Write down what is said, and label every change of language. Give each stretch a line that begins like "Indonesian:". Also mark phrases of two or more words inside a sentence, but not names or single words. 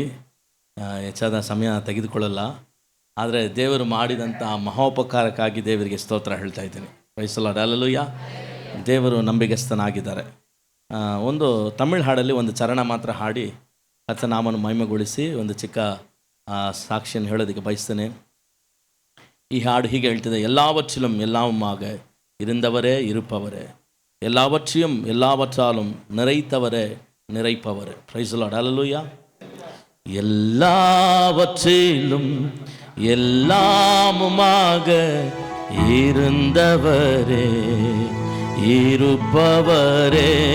Kannada: ಹೆಚ್ಚಾದ ಸಮಯ ತೆಗೆದುಕೊಳ್ಳಲ್ಲ, ಆದರೆ ದೇವರು ಮಾಡಿದಂಥ ಮಹೋಪಕಾರಕ್ಕಾಗಿ ದೇವರಿಗೆ ಸ್ತೋತ್ರ ಹೇಳ್ತಾ ಇದ್ದೀನಿ.
English: Praise the Lord.
Kannada: ಹಲ್ಲೆಲೂಯಾ. ದೇವರು ನಂಬಿಗಸ್ತನಾಗಿದ್ದಾರೆ. ಒಂದು ತಮಿಳ್ ಹಾಡಲ್ಲಿ ಒಂದು ಚರಣ ಮಾತ್ರ ಹಾಡಿ ಕರ್ತನಾಮವನ್ನು ಮಹಿಮೆಗೊಳಿಸಿ ಒಂದು ಚಿಕ್ಕ ಸಾಕ್ಷಿಯನ್ನು ಹೇಳೋದಕ್ಕೆ ಬಯಸ್ತೇನೆ. ಈ ಹಾಡು ಹೀಗೆ ಹೇಳ್ತಿದೆ:
Tamil: எல்லாவற்றிலும் எல்லாமாக இருந்தவரே இருப்பவரே, எல்லாவற்றையும் எல்லாவற்றாலும் நிறைத்தவரே நிறைப்பவரே.
English: Praise the Lord.
Tamil: ஹல்லேலூயா. எல்லாவற்றிலும் எல்லாமுமாக இருந்தவரே, இருப்பவரே,